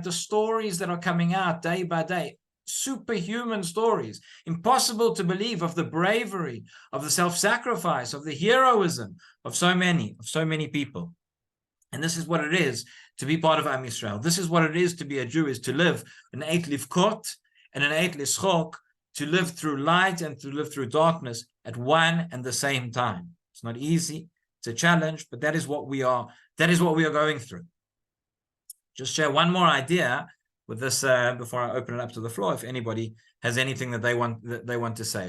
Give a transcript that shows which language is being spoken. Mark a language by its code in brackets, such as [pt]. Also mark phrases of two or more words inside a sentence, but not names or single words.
[en] The stories that are coming out day by day, superhuman stories, impossible to believe, of the bravery, of the self-sacrifice, of the heroism of so many people. And this is what it is to be part of [he] עם ישראל. [en] This is what it is to be a Jew, is to live an [he] עת לבכות [en] and an [he] עת לשחוק, [en] to live through light and to live through darkness at one and the same time. It's not easy, it's a challenge, but that is what we are going through. Just share one more idea with this before I open it up to the floor, if anybody has anything that they want to say.